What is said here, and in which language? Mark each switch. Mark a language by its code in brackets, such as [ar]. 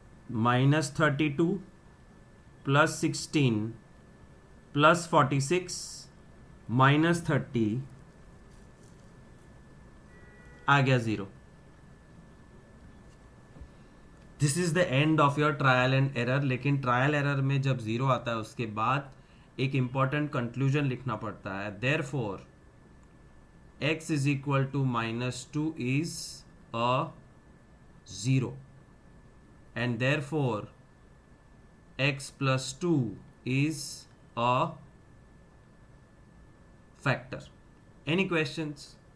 [en] Minus 32 plus 16 plus 46 minus 30 [hi] आ गया [en] 0. This is the end of your trial and error. [hi] लेकिन trial error में जब 0 आता है उसके बाद एक इंपॉर्टेंट कंक्लूजन लिखना पड़ता है. [en] Therefore x is equal to -2 is a 0, and therefore x plus 2 is a factor. Any questions?